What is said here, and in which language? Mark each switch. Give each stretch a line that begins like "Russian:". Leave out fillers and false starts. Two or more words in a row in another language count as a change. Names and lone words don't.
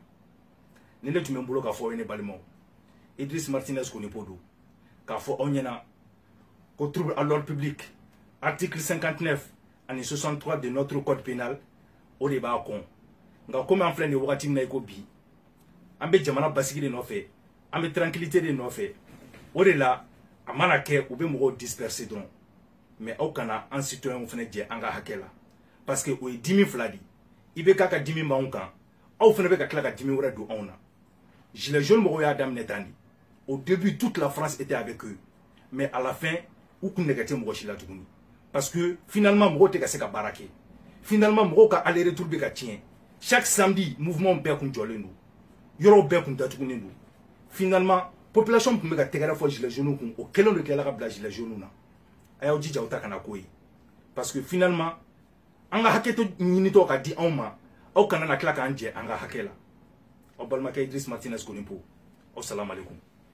Bambara: ni ne tun bɛ n bolo k'a fɔ aw ye ne balimaw Idriss Martinez Konipo don k'a fɔ aw ɲɛna ko
French: trouble à l'ordre public article 59
Bambara: ani 63
French: de notre code pénal
Bambara: o de b'a kɔn nka komi an filɛ nin wagati min na i ko bi an bɛ jamana basigi de nɔfɛ an bɛ tranquillité de nɔfɛ o de la a mana kɛ u bɛ mɔgɔw disperser dɔrɔn mais aw kana an citoyens fana jɛ an ka hakɛ la
French: parce que
Bambara: o ye dimi fila de IBK ka dimi b'anw kan aw fana bɛ ka tila ka dimi wɛrɛ don anw na
French: gilets jaunes
Bambara: mɔgɔw y'a daminɛ tan de
French: au début toute la France était avec eux mais à la fin
Bambara: u kun nɛgɛ tɛ mɔgɔ si la tuguni
French: parce que
Bambara: finalement mɔgɔw tɛ ka se ka baara kɛ finalement mɔgɔw ka
French: aller retour
Bambara: bɛ ka tiɲɛ
French: chaque samedi mouvement
Bambara: bɛɛ kun jɔlen don yɔrɔw bɛɛ kun datugunen don finalement population kun bɛ ka tɛgɛrɛ fɔ
French: gilets jaunes
Bambara: kun o kelen de tilala ka bila
French: gilets jaunes
Bambara: na a y'aw jija aw ta kana k'o ye
French: parce que
Bambara: finalement an ka hakɛ to ɲinitɔ ka di anw ma aw kana na tila k'an jɛ an ka hakɛ la aw balimakɛ Idriss Martinez Konipo aw
Arabic: salamu alaikum